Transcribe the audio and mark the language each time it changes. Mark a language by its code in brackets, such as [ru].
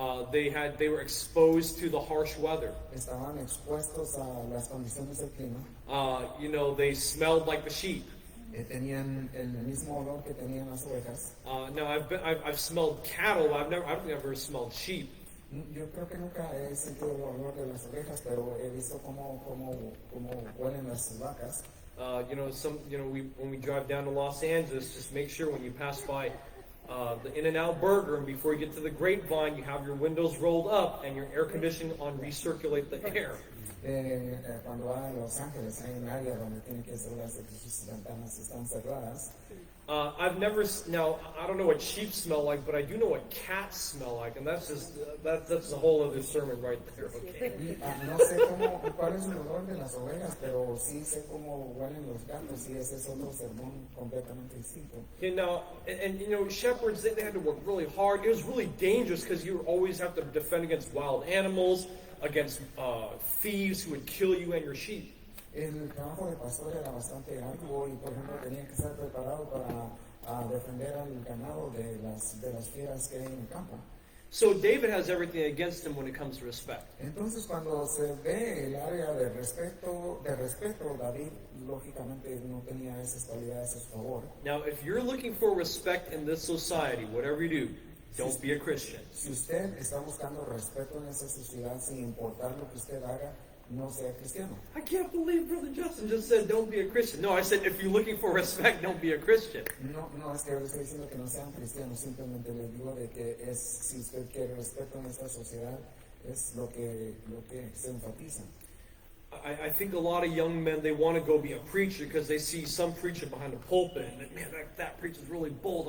[en] They were exposed to the harsh weather. [es] estaban expuestos a las condiciones del clima, [en] You know, they smelled like the sheep. [es] tenían el mismo olor que tenían las ovejas. [en] Now I've smelled cattle. I don't think I've ever smelled sheep. [es] Yo creo que nunca he sentido el olor de las ovejas, pero he visto cómo huelen las vacas. [en] You know, when we drive down to Los Angeles, just make sure when you pass by the In-N-Out Burger and before you get to the Grapevine, you have your windows rolled up and your air conditioning on, recirculate the air. [es] Cuando va a Los Ángeles hay un área donde tiene que asegurarse que sus ventanas están cerradas. [en] I've never now I don't know what sheep smell like, but I do know what cats smell like, and that's just that's a whole other sermon right there. Okay. [es] Y, no sé cuál es el olor de las ovejas, pero sí sé cómo huelen los gatos y ese es otro sermón completamente distinto. [en] You know, and you know, shepherds they had to work really hard. It was really dangerous because you always have to defend against wild animals, against thieves who would kill you and your sheep. [es] El trabajo de pastor era bastante arduo y, por ejemplo, tenía que estar preparado para defender al ganado de las fieras que hay en el campo. [en] So David has everything against him when it comes to respect. [es] Entonces, cuando se ve el área de respeto, David lógicamente no tenía esas cualidades a su favor. [en] Now, if you're looking for respect in this society, whatever you do, don't be a Christian. [es] Si usted está buscando respeto en esa sociedad, sin importar lo que usted haga, no sea cristiano. [en] I can't believe Brother Justin just said don't be a Christian. No, I said if you're looking for respect, don't be a Christian. [es] No es que le estoy diciendo que no sean cristianos, simplemente le digo de que si usted quiere respeto en esta sociedad, es lo que se enfatiza. [en] I think a lot of young men, they want to go be a preacher because they see some preacher behind the pulpit and man, that preacher's really bold.